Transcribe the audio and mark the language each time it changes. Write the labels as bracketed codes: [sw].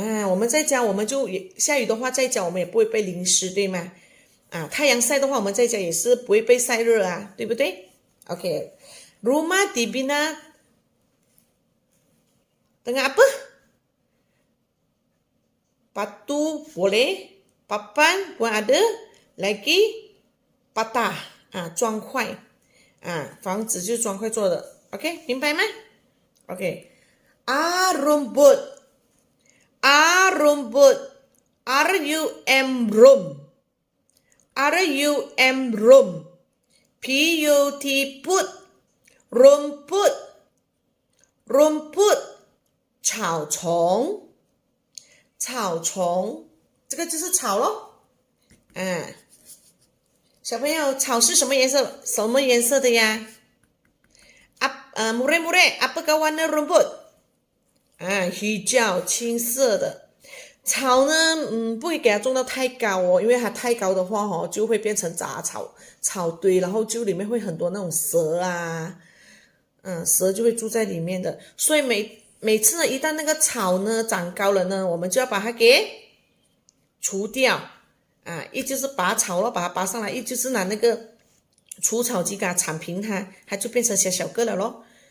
[zh] 我们在家我们就下雨的话在家我们也不会被淋湿，对吗？太阳晒的话我们在家也是不会被晒热啊，对不对？ [ms] OK。Rumah dibina dengan apa? Batu boleh, papan pun ada, lagi patah, 砖块，房子就是砖块做的，OK，明白吗？OK， rumput, rumput, R-U-M rum, R-U-M rum, P-U-T put。rumput [zh] rumput 草丛，草丛，这个就是草咯。小朋友，草是什么颜色？什么颜色的呀？ murid-murid, apakah warna rumput? hijau 青色的。草呢，不会给它种到太高哦，因为它太高的话就会变成杂草草堆，然后就里面会很多那种蛇啊，蛇就会住在里面的。所以每次呢，一旦那个草呢长高了呢，我们就要把它给除掉一就是拔草了，把它拔上来，一就是拿那个除草机给它铲平它就变成小小个了咯。